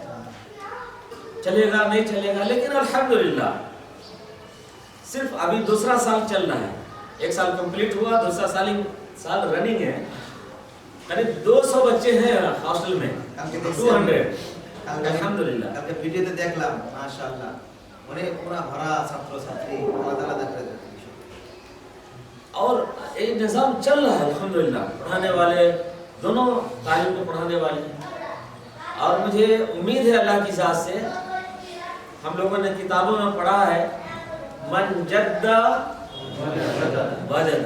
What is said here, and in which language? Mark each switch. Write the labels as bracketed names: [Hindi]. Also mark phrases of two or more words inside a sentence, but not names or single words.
[Urdu] چلے گا نہیں چلے گا، لیکن الحمدللہ صرف ابھی دوسرا سال چل رہا ہے. ایک سال کمپلیٹ ہوا، دوسرا سال رننگ ہے. قریب 200 بچے ہیں ہاسٹل میں، 200 الحمدللہ. [Bangla] ভিডিওতে দেখলাম মাশাআল্লাহ অনেক পুরা ভরা ছাত্র ছাত্রী আলাদা আলাদা করে দিয়েছে. [Urdu] اور ایک نظام چل رہا ہے الحمدللہ. پڑھانے والے دونوں تعلیم کو پڑھانے والے ہیں، اور مجھے امید ہے اللہ کی ذات سے، ہم لوگوں نے کتابوں میں پڑھا ہے [Arabic] من جد وجد.